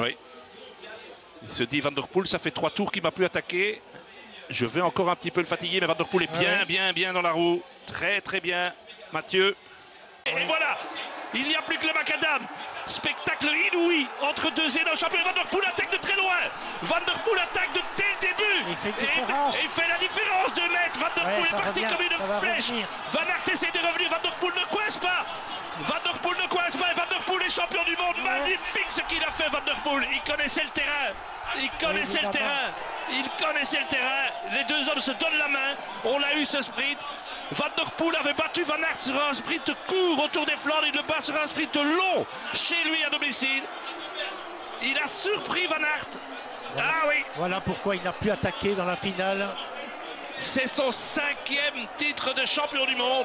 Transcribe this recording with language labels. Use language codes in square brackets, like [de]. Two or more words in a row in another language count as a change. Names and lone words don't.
[fr] Oui. Il se dit, Van der Poel, ça fait 3 tours qu'il ne m'a plus attaqué. Je vais encore un petit peu le fatiguer, mais Van der Poel est bien dans la roue. Très, très bien, Mathieu. Et voilà, il n'y a plus que le macadam. Spectacle inouï entre deux énormes champions. Van der Poel attaque de très loin. Van der Poel attaque dès le début. Il fait la différence de mètres. Van der Poel est parti comme une flèche. Van Aert essaie de revenir. Van der Poel ne coince pas. Van der Poel ne coince pas. Et Van der Poel est champion du monde. Magnifique ce qu'il a fait, Van der Poel. Il connaissait le terrain. Il connaissait le terrain. Il connaissait le terrain. Les deux hommes se donnent la main. On l'a eu ce sprint. Van der Poel avait battu Van Aert sur un sprint court autour des Flandres. Il le bat sur un sprint long chez lui à domicile. Il a surpris Van Aert. Voilà. Ah oui. Voilà pourquoi il n'a plus attaqué dans la finale. C'est son 5e titre de champion du monde.